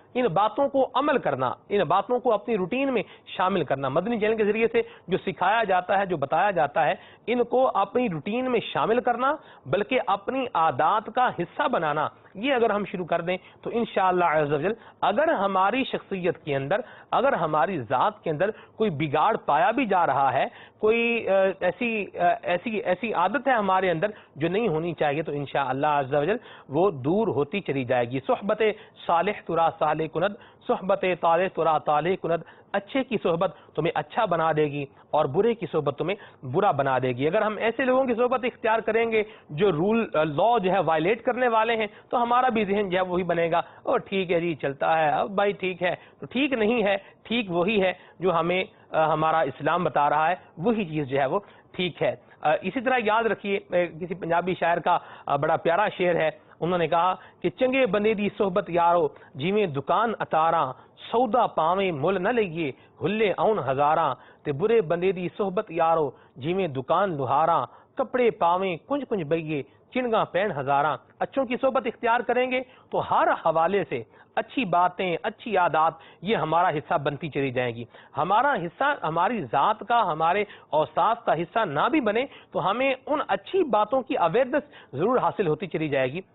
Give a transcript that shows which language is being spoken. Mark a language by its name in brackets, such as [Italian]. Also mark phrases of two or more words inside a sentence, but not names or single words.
[Urdu] ان باتوں کو عمل کرنا، ان باتوں کو اپنی روٹین میں شامل کرنا، مدنی چینل کے ذریعے سے جو سکھایا جاتا ہے، جو بتایا جاتا ہے، ان کو اپنی روٹین میں شامل کرنا بلکہ اپنی عادات کا حصہ بنانا، یہ اگر ہم شروع کر دیں تو [Arabic] انشاءاللہ عز و جل [Urdu] اگر ہماری شخصیت کے اندر، اگر ہماری ذات کے اندر کوئی بگاڑ پایا بھی جا رہا ہے، کوئی ایسی عادت ہے ہمارے اندر جو نہیں ہونی چاہیے تو [Arabic] انشاءاللہ عز و جل [Urdu] وہ دور ہوتی چلی جائے گی۔ [Persian] صحبت صالح ترا صالح کند، صحبت طالح ترا طالح کند، [Urdu] اچھے کی صحبت تمہیں اچھا بنا دے گی اور برے کی صحبت تمہیں برا بنا دے گی۔ اگر ہم ایسے لوگوں کی صحبت اختیار کریں گے جو لا جو ہے وائلیٹ کرنے والے ہیں تو ہمارا بھی ذہن جو ہے وہی بنے گا، اور ٹھیک ہے جی چلتا ہے، اب بھائی ٹھیک ہے، تو ٹھیک نہیں ہے، ٹھیک وہی ہے جو ہمیں ہمارا اسلام بتا رہا ہے، وہی چیز جو ہے وہ ٹھیک ہے۔ اسی طرح یاد رکھیے کسی پنجابی شاعر کا بڑا پیارا شعر ہے، انہوں نے کہا کہ [Punjabi] چنگے بندے دی صحبت یارو جیویں دکان اتاراں، سودا پاویں مل نہ لئیے ہلے آؤن ہزاراں، تے برے بندے دی صحبت یارو جیویں دکان لوہاراں، کپڑے پاویں کنج کنج بئیے چنگاں پین ہزاراں۔ [Urdu] اچھوں کی صحبت اختیار کریں گے تو ہر حوالے سے اچھی باتیں، اچھی عادات یہ ہمارا حصہ بنتی چلی جائیں گی۔ ہمارا حصہ ہماری ذات کا، ہمارے اوصاف کا حصہ نہ بھی بنے تو ہمیں ان اچھی باتوں کی اویئرنس ضرور حاصل ہوتی چلی جائے گی۔